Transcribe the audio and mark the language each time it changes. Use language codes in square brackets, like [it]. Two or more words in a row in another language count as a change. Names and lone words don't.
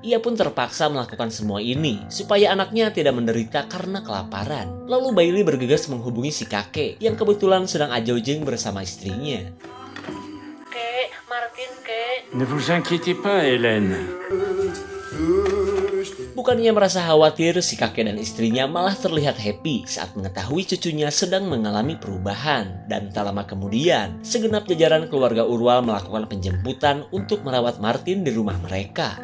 [id] Ia pun terpaksa melakukan semua ini supaya anaknya tidak menderita karena kelaparan. Lalu Bailey bergegas menghubungi si kakek yang kebetulan sedang ajoujeng bersama istrinya. Kek, Martin, kek. [fr] Ne vous inquiétez pas, Hélène. [id] Bukannya merasa khawatir, si kakek dan istrinya malah terlihat happy saat mengetahui cucunya sedang mengalami perubahan. Dan tak lama kemudian, segenap jajaran keluarga Urwal melakukan penjemputan untuk merawat Martin di rumah mereka.